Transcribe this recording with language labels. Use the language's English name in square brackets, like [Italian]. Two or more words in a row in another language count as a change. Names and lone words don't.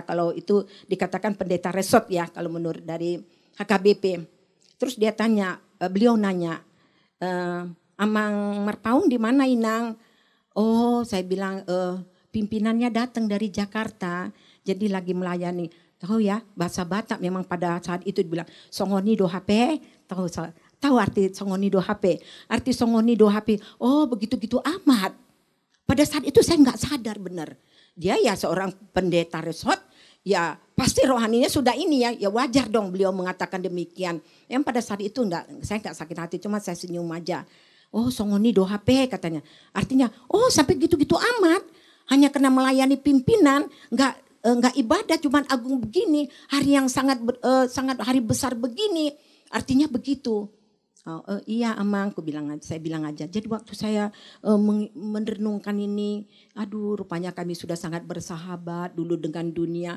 [Indonesian] Kalau itu dikatakan pendeta resort ya kalau menurut dari HKBP. Terus dia tanya, beliau nanya, Amang Marpaung di mana Inang? Oh saya bilang pimpinannya datang dari Jakarta jadi lagi melayani. Tahu ya, bahasa Batak memang pada saat itu dibilang [Batak Toba] songoni do HP, [Indonesian] tahu arti [Batak Toba] songoni do HP. Arti songoni do HP, [Indonesian] oh begitu-gitu amat. Pada saat itu saya nggak sadar benar. Dia ya seorang pendeta resort, ya pasti rohaninya sudah ini ya wajar dong beliau mengatakan demikian. Yang pada saat itu saya nggak sakit hati, cuma saya senyum aja. [Batak Toba] Oh songoni do HP katanya. [Indonesian] Artinya, oh sampai gitu-gitu amat. Hanya karena melayani pimpinan, nggak ibadah cuman agung begini, hari yang sangat hari besar begini, artinya begitu. Iya Amang, saya bilang aja. Jadi waktu saya merenungkan ini, aduh rupanya kami sudah sangat bersahabat dulu dengan dunia.